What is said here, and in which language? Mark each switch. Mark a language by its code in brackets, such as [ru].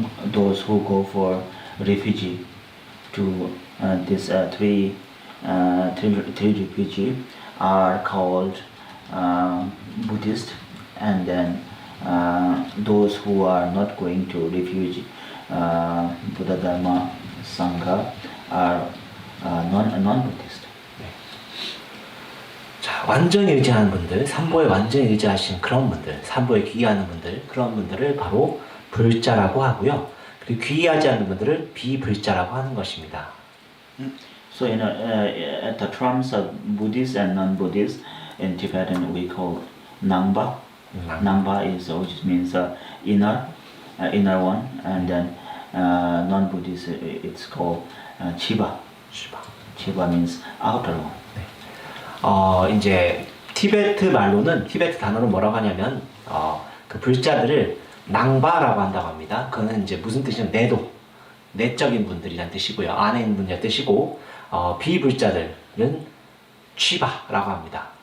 [en] those who go for refugee to this three refugee are called Buddhist, and then those who are not going to refugee Buddha, Dharma, Sangha are non-Buddhist. [ko] 자, 완전히 의지하는 분들, 삼보에 완전히 의지하신 그런 분들, 삼보에 귀의하는 분들, 그런 분들을 바로 불자라고 하고요. 그리고 귀의하지 않는 분들을 비불자라고 하는 것입니다. [en] So at the terms of Buddhist and non-Buddhist, in Tibetan we call Nangba. Nangba is which means inner one, and then non-Buddhist it's called Chiba. Chiba means outer one. [ko] 이제 티베트 말로는 티베트 단어로 뭐라고 하냐면 그 불자들을 낭바라고 한다고 합니다. 그거는 이제 무슨 뜻이냐면 내적인 분들이란 뜻이고요. 안에 있는 분이란 뜻이고 비불자들은 취바라고 합니다.